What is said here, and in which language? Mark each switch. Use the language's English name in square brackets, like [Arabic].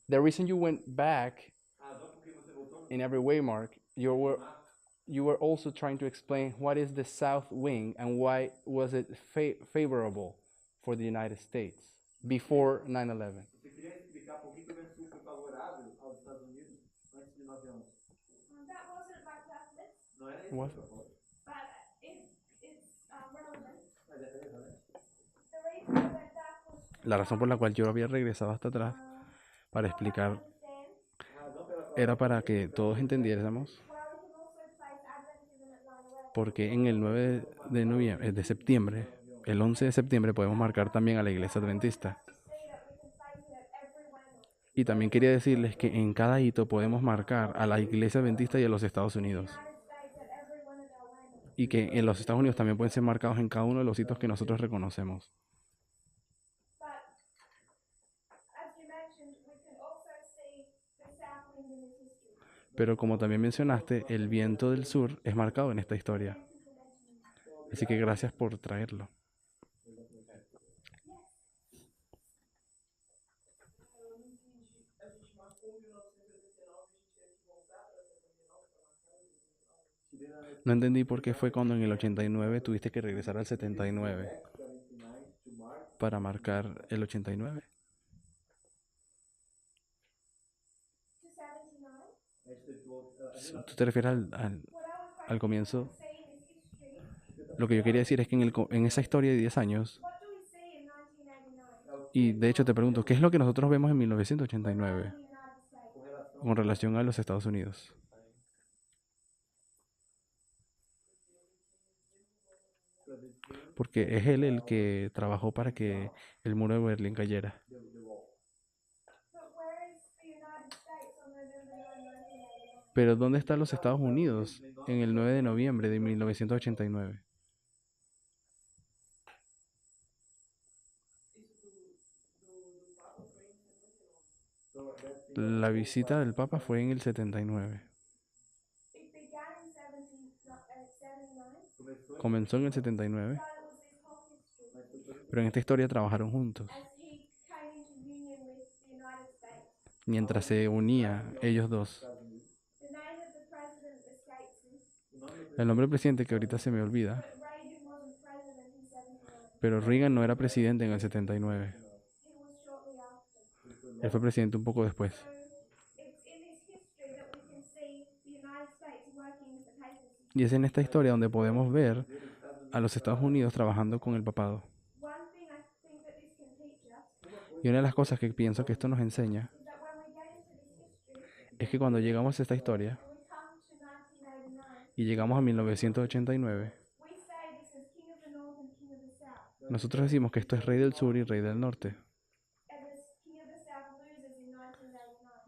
[English] The reason you went back in every way, Mark, you were also trying to explain what is the south wing and why was it favorable for the United States before 9/11. [Portuguese] Você queria explicar por que o vento sul foi favorável aos Estados Unidos antes de 9/11? [English] That wasn't my purpose, [Portuguese] Não era esse [English] What? [Portuguese] o propósito, [English] but it's relevant. [Portuguese] mas é relevante. [English] The reason I went back was to [Spanish] La razón por la cual yo había regresado hasta atrás para explicar [English] understand [Portuguese] A razão pela qual [Spanish] era para que todos entendiéramos [English] why we can also place Adventism at 9/11. [Spanish] porque en el 9 de noviembre, de septiembre, el 11 de septiembre podemos marcar también a la iglesia adventista. [English] To see that we can place it at every landmark. [Spanish] Y también quería decirles que en cada hito podemos marcar a la iglesia adventista y a los Estados Unidos. [English] United States at every one of our landmarks. [Spanish] Y que en los Estados Unidos también pueden ser marcados en cada uno de los hitos que nosotros reconocemos. [English] But as you mentioned, we can also see the south wind in this history. [Spanish] Pero como también mencionaste, el viento del sur es marcado en esta historia. [English] Thank you for mentioning that. [Spanish] Así que gracias por traerlo. No entendí por qué fue cuando en el 89 tuviste que regresar al 79 para marcar el 89. [English] To 79. [Spanish] ¿Tú te refieres [English] What I was [Spanish] al comienzo? [English] saying is history. [Spanish] Lo que yo quería decir es que en esa historia de 10 años, [English] What do we see in 1989? [Spanish] y de hecho te pregunto, ¿qué es lo que nosotros vemos en 1989 [English] In the United States. [Spanish] con relación a los Estados Unidos? Porque es él el que trabajó para que el muro de Berlín cayera. [English] But where is the United States on November 9, 1989? [Spanish] Pero ¿dónde están los Estados Unidos en el 9 de noviembre de 1989? La visita del Papa fue en el 79. [English] It began in 79. [Spanish] Comenzó en el 79, [English] So it was this whole history [Spanish] pero en esta historia trabajaron juntos. [English] as he came into union with the United States. [Spanish] Mientras se unía ellos dos. [English] The name of the president escapes me, [Spanish] El nombre del presidente que ahorita se me olvida, [English] but Reagan wasn't president in 79. [Spanish] pero Reagan no era presidente en el 79. [English] He was shortly after. [Spanish] Él fue presidente un poco después. [English] So it's in this history that we can see the United States working with the papacy. [Spanish] Y es en esta historia donde podemos ver a los Estados Unidos trabajando con el papado. [English] One thing I think that this can teach us [Spanish] Y una de las cosas que pienso que esto nos enseña [English] is that when we get into this history [Spanish] es que cuando llegamos a esta historia [English] and we come to 1989, [Spanish] y llegamos a 1989, [English] we say this is King of the North and King of the South. [Spanish] nosotros decimos que esto es rey del sur y rey del norte. [English] And this King of the South loses in 1989.